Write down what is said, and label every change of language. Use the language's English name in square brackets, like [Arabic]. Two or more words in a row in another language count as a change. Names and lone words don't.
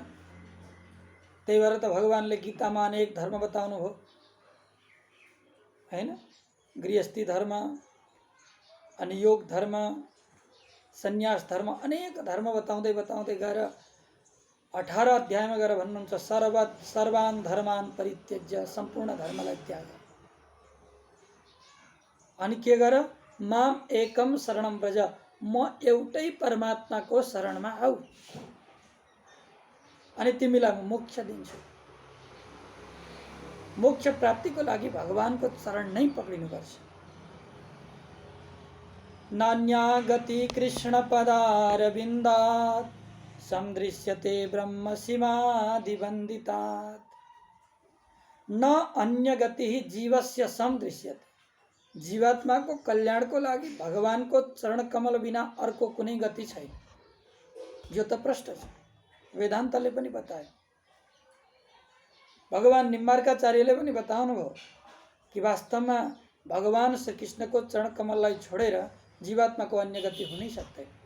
[Nepali] त्यही भएर त भगवानले गीतामा अनेक धर्म बताउनु भयो हैन? गृहस्थी धर्म, अनि योग धर्म, सन्यास धर्म, अनेक धर्म बताउँदै बताउँदै गएर 18 अध्यायमा गएर भन्नुहुन्छ, [Sanskrit] सर्वान् धर्मान् परित्यज्य, [Nepali] सम्पूर्ण धर्मलाई त्याग। अनि के गर? [Sanskrit] माम एकम शरणम व्रज, [Nepali] म एउटै परमात्माको शरणमा आऊ अनि तिमीलाई म मोक्ष दिन्छु। मोक्ष प्राप्तिको लागि भगवानको शरण नै पक्रिनुपर्छ। [Sanskrit] नान्या गति कृष्ण पदारविन्दात् समदृश्यते ब्रह्म सीमादिवन्दितात् न अन्य गति जीवस्य समदृश्यते। [Nepali] जीवात्माको कल्याणको लागि भगवानको चरण कमल बिना अर्को कुनै गति छैन। यो त प्रष्ट छ, वेदान्तले पनि बतायो। भगवान निम्बार्काचार्यले पनि बताउनु भयो कि वास्तवमा भगवान श्री कृष्णको चरण कमललाई छोडेर जीवात्माको अन्य गति हुनै सक्दैन।